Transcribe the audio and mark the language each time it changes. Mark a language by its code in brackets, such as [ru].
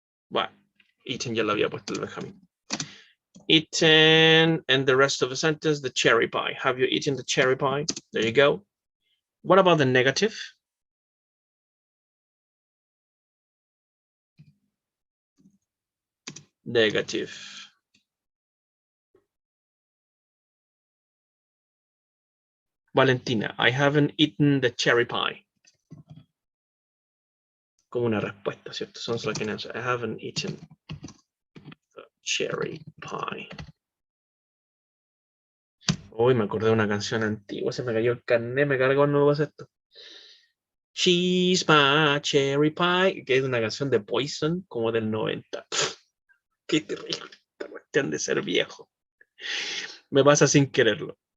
[es] Well, eaten ya lo había puesto el Benjamin. [en] Eaten, and the rest of the sentence, the cherry pie. Have you eaten the cherry pie? There you go. What about the negative? Negative. Valentina, I haven't eaten the cherry pie. [es] Como una respuesta, ¿cierto? [en] Sounds like an answer. I haven't eaten the cherry pie. [es] Uy, me acordé de una canción antigua, se me cayó el carnet, me cargó el nuevo esto. [en] She's my cherry pie, [es] que es una canción de Poison, como del 90. Qué terrible, esta cuestión de ser viejo. Me pasa sin quererlo.